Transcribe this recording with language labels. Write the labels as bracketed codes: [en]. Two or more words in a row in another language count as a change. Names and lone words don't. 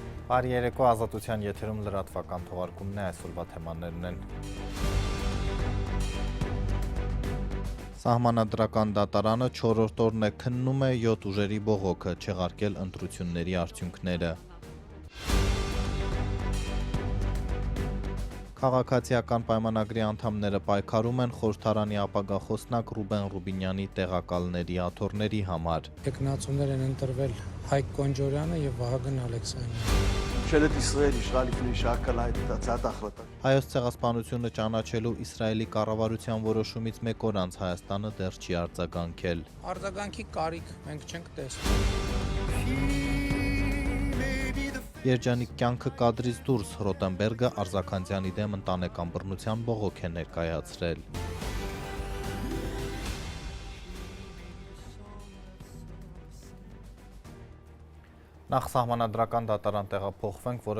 [hy] Բարի երեկո, Ազատության եթերում լրատվական թողարկումն է, այսօրվա թեմաներն են։ Սահմանադրական դատարանը 4-րդ օրն է քննում է 7 ուժերի բողոքը, չեղարկել ընտրությունների արդյունքները։ Քաղաքացիական պայմանագրի անդամները պայքարում են խորհրդարանի ապագա խոսնակ Ռուբեն Ռուբինյանի տեղակալների աթոռների համար։ Տեխնացուներ են ընտրվել Հայկ Կոնջորյանը եւ Վահագն Ալեքսանյանը։ [he] ממשלת ישראל אישרה לפני שעה קלה את הצעת ההחלטה. [hy] Հայոց ցեղասպանությունը ճանաչելու Իսրայելի կառավարության որոշումից մեկ օր անց Հայաստանը դեռ չի արձագանքել։ Արձագանքի կարիք մենք չենք տեսնում։ Երջանիկ կյանքը կադրից դուրս Ռոտենբերգը Արզաքանցյանի դեմ ընտանեկան բռնության բողոք է ներկայացրել։ Նախ սահմանադրական դատարան տեղափոխվենք, որը